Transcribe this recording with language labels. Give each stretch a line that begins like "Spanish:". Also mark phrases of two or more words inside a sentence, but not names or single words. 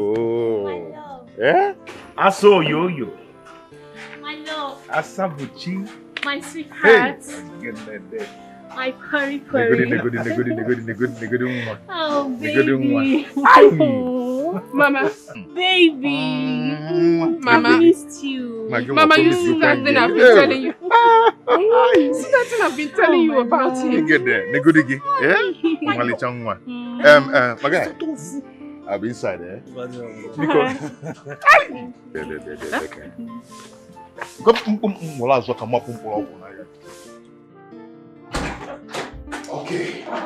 English: Eh? Aso yo. My love. Asabuchi. My sweetheart. Hey. My purry. Oh, baby. Mama. Baby. Mama. I missed you. Mama, you see that thing I've been telling you. See that thing I've been telling you about him. Get there. Negudigi. Yeah? My guy. I'll be inside, eh? Okay.